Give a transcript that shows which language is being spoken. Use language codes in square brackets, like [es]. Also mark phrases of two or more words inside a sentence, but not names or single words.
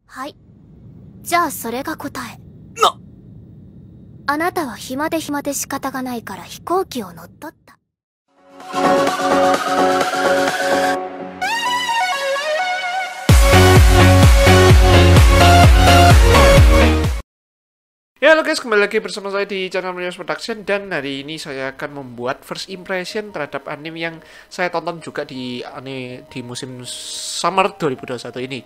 [ja] はい。じゃあそれが答え。あなたは暇で仕方がないから飛行機を乗っ取った。 [id] Ya halo guys, kembali lagi bersama saya di channel Minions Production. Dan hari ini saya akan membuat [en] first impression [id] terhadap anime yang saya tonton juga di musim summer 2021 ini.